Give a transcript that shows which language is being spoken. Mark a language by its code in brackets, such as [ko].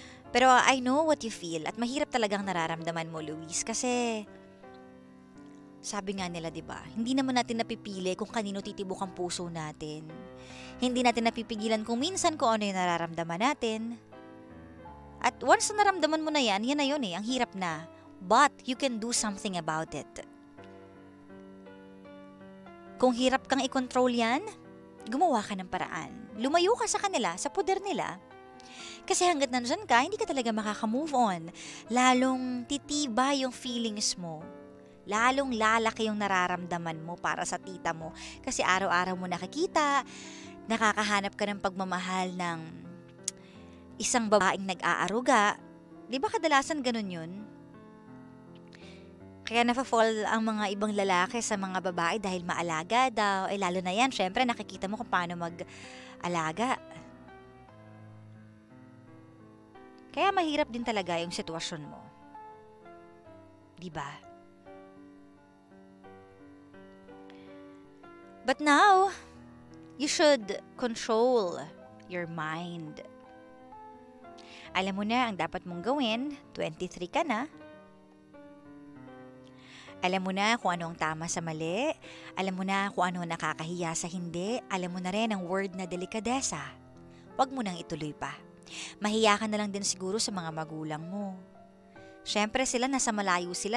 [tl] Pero [en] I know what you feel [tl] at mahirap talagang nararamdaman mo, Luis, kasi sabi nga nila, diba, hindi naman natin napipili kung kanino titibok ang puso natin. Hindi natin napipigilan kung minsan kung ano yung nararamdaman natin. At once na naramdaman mo na yan na yun eh, ang hirap na. [en] But you can do something about it. [tl] Kung hirap kang i-control yan, gumawa ka ng paraan. Lumayo ka sa kanila, sa poder nila. Kasi hanggat nandyan ka, hindi ka talaga makaka-move on. Lalong titiba yung feelings mo. Lalong lalaki yung nararamdaman mo para sa tita mo. Kasi araw-araw mo nakikita, nakakahanap ka ng pagmamahal ng isang babaeng nag-aaruga, di ba kadalasan ganun yun? Kaya nafa-fall ang mga ibang lalaki sa mga babae dahil maalaga daw. Lalo na yan, syempre nakikita mo kung paano mag-alaga. Kaya mahirap din talaga yung sitwasyon mo. Di ba? [en] But now, you should control your mind. [tl] Alam mo na ang dapat mong gawin, 23 ka na. Alam mo na kung ano ang tama sa mali. Alam mo na kung ano ang nakakahiya sa hindi. Alam mo na rin ang word na delikadesa. Huwag mo nang ituloy pa. Mahiya ka na lang din siguro sa mga magulang mo. Siyempre sila, nasa malayo sila.